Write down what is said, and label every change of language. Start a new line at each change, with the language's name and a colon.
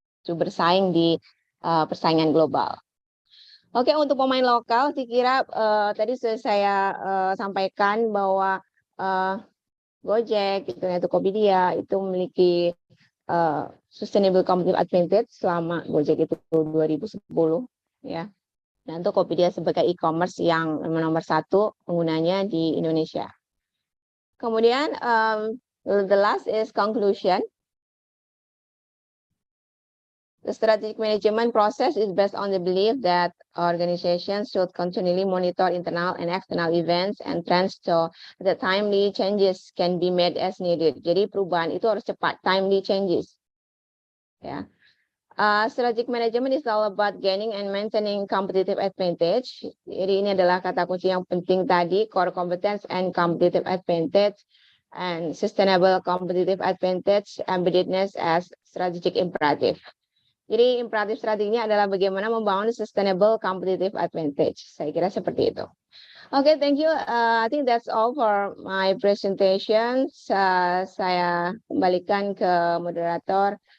Indonesian: Cukup bersaing di persaingan global. Oke, untuk pemain lokal, saya kira tadi sudah saya sampaikan bahwa Gojek, itu Tokopedia, itu memiliki sustainable competitive advantage selama Gojek itu 2010 ya. Nah, untuk Tokopedia sebagai e-commerce yang nomor 1 penggunanya di Indonesia.
English: Kemudian the last is conclusion. The strategic management process is based on the belief that organizations should continually monitor internal and external events and trends so that timely changes can be made as needed.
Indonesian: Jadi perubahan itu harus cepat, timely changes. Ya.
English: Strategic management is all about gaining and maintaining competitive advantage.
Indonesian: Jadi ini adalah kata kunci yang penting tadi,
English: core competence and competitive advantage, and sustainable competitive advantage, embeddedness as strategic imperative.
Indonesian: Jadi imperatif strateginya adalah bagaimana membangun sustainable competitive advantage. Saya kira seperti itu.
English: Okay, thank you. I think that's all for my presentation.
Indonesian: Saya kembalikan ke moderator.